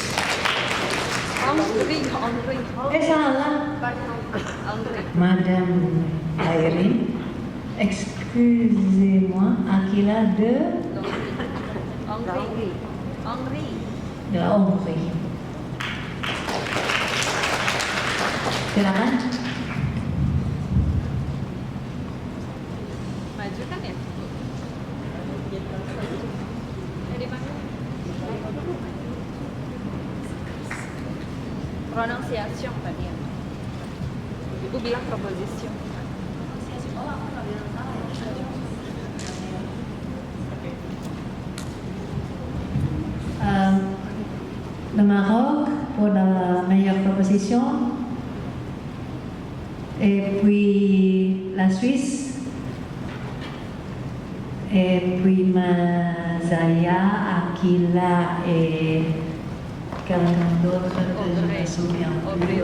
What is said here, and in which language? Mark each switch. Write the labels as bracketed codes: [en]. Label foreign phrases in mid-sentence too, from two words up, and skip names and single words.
[fr] Madame Irene, excusez-moi, Akila de la Hongrie. [id] Silakan. Majukan ya? Prononciation tadi ya. Ibu bilang proposition. [fr] Le Maroc pour la meilleure proposition, et puis la Suisse, et puis Mazaya, Akila et quelqu'un d'autre que je me souviens plus.